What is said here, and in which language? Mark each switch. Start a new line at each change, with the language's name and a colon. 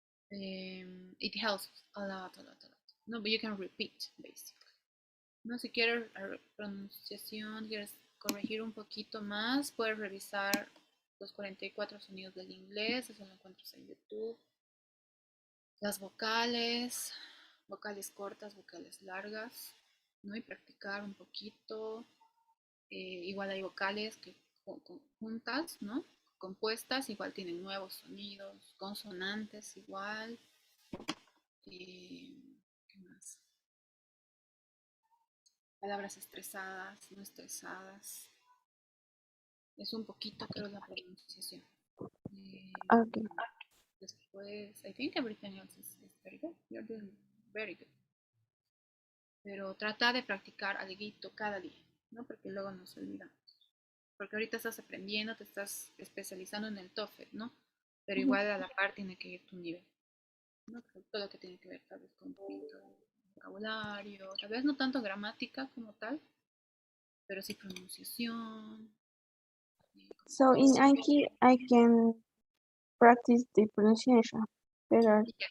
English: It helps a lot. No, but you can repeat basically.
Spanish: No, si quieres pronunciación, quieres corregir un poquito más, puedes revisar los 44 sonidos del inglés, eso lo encuentras en YouTube. Las vocales cortas, vocales largas, ¿no? Y practicar un poquito. Igual hay vocales que juntas, ¿no? Compuestas, igual tienen nuevos sonidos, consonantes igual. ¿Qué más? Palabras estresadas, no estresadas. Es un poquito, creo, la pronunciación.
English: Okay.
Spanish: Después,
English: I think everything else is very good. You're doing very good.
Spanish: Pero trata de practicar algo cada día, ¿no? Porque luego nos olvidamos. Porque ahorita estás aprendiendo, te estás especializando en el TOEFL, ¿no? Pero igual a la par tiene que ir tu nivel, ¿no? Todo lo que tiene que ver tal vez con un poquito de vocabulario, tal vez no tanto gramática como tal, pero sí pronunciación.
English: So in Anki, I can practice the pronunciation better.